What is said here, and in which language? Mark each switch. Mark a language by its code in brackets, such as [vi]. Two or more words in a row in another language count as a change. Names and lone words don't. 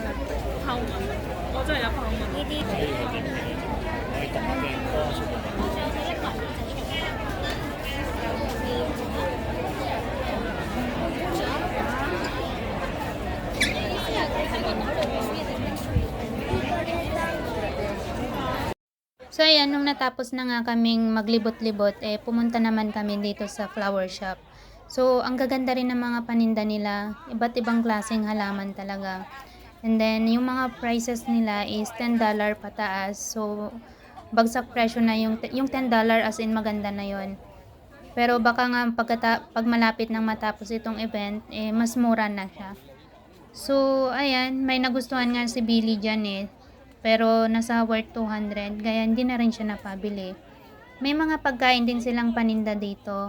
[yue] 後文，我真係有後文。呢啲可以特別多數。 [tl] So ayan, nung natapos na nga kaming maglibot-libot, pumunta naman kami dito sa flower shop. So ang gaganda rin ng mga paninda nila, iba't ibang klaseng halaman talaga. [en] And then [tl] yung mga prices nila is $10 pataas. So bagsak presyo na yung $10 [en] as in [tl] maganda na yon. Pero baka nga pag malapit nang matapos itong event, mas mura na siya. So ayan, may nagustuhan nga si Billy dyan pero nasa worth 200, kaya hindi na rin siya napabili. May mga pagkain din silang paninda dito.